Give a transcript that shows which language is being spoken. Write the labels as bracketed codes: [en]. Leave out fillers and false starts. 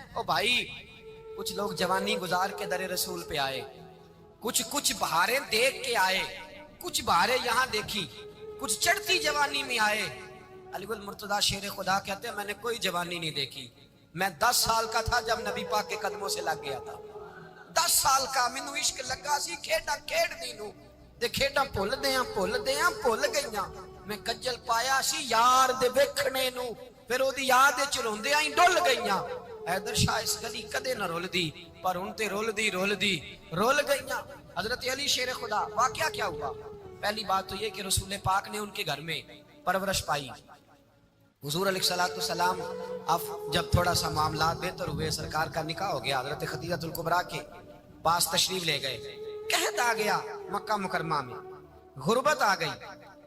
[ur] او بھائی کچھ لوگ جوانی گزار کے در رسول پہ آئے, کچھ بہاریں دیکھ کے آئے, کچھ بہاریں یہاں دیکھی, کچھ چڑھتی جوانی میں آئے. علی گل مرتضیٰ شیر خدا کہتے ہیں میں نے کوئی جوانی نہیں دیکھی. میں 10 سال کا تھا جب نبی پاک کے قدموں سے لگ گیا تھا. [pa] 10 سال کا مینوں عشق لگا سی, کھیڈا کھیڈ دی نو تے کھیڈا بھول گئیاں. میں کجل پایا سی یار دے ویکھنے نو, پھر او دی یاد وچ روندیاں ہی ڈل گئیاں. حیدر شاہ اس گلی کدے نہ رول دی پر ہن تے رول گئیاں. [ur] حضرت علی شیر خدا, واقعہ کیا ہوا؟ پہلی بات تو یہ کہ رسول پاک نے ان کے گھر میں پرورش پائی. حضور علیہ الصلوۃ والسلام اب جب تھوڑا سا معاملات بہتر ہوئے, سرکار کا نکاح ہو گیا, حضرت خدیجہ الکبریٰ کے پاس تشریف لے گئے. قحط آ گیا مکہ مکرمہ میں, غربت آ گئی.